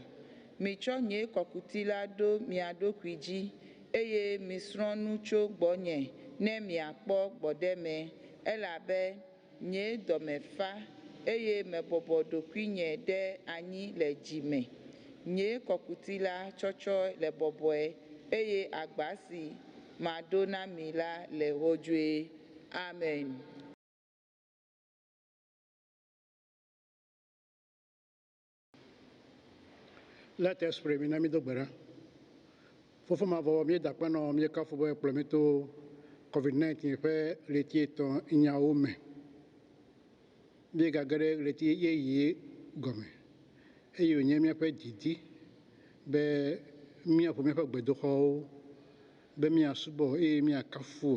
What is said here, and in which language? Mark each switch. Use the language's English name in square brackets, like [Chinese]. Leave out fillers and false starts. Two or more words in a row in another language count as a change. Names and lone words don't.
[Ewe] Mitsɔ nye kɔkuti la ɖo mia ɖokui dzi, eye misrɔ̃ nu tso gbɔnye ne miakpɔ gbɔɖeme, elabe nye dɔme fa, eye mebɔbɔ ɖokuinye ɖe anyi le dzi me. Nye kɔkuti la tsɔtsɔ le bɔbɔe, eye agba si maɖo na mi la le xɔdzɔe. Amen. [English] Let us pray. [Ewe] Mi nami do gbera. Fofo ma vɔ mi da kpɛnɔ mi ka fo bɔ ekplɔ mi to COVID-19 ƒe ɣleti etɔ̃ nyawo me. Mi gage ɖe ɣleti yeye gɔme, eye wònye míaƒe didi be míaƒo míaƒe gbedoxɔwo be míasubɔ eye míakafu.